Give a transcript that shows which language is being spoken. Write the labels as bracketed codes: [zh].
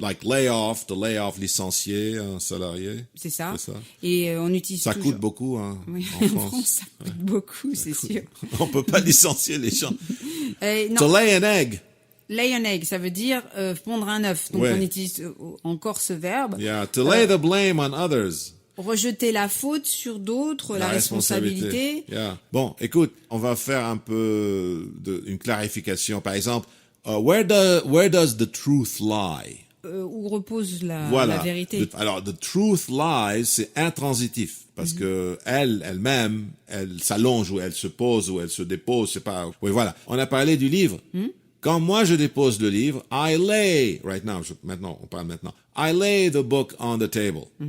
[en] Like lay off, [fr] licencier un salarié. C'est ça. Et on utilise. Ça coûte beaucoup, hein. Oui. En France, ça coûte beaucoup, c'est sûr. On peut pas licencier les gens. Non. [en] To lay an egg. Lay an egg, [fr] ça veut dire pondre un œuf. Donc on utilise encore ce verbe. [en] Yeah, to lay the blame on others. [fr] Rejeter la faute sur d'autres, la responsabilité. [en] Yeah. [fr] Bon, écoute, on va faire un peu une clarification. Par exemple, [en] where does the truth lie? [fr] Où repose la vérité? Alors, the truth lies, c'est intransitif. Parce que elle-même, elle s'allonge ou elle se pose ou elle se dépose, c'est pas. Oui, voilà. On a parlé du livre. Quand moi je dépose le livre, I lay, maintenant, on parle maintenant. [en] I lay the book on the table.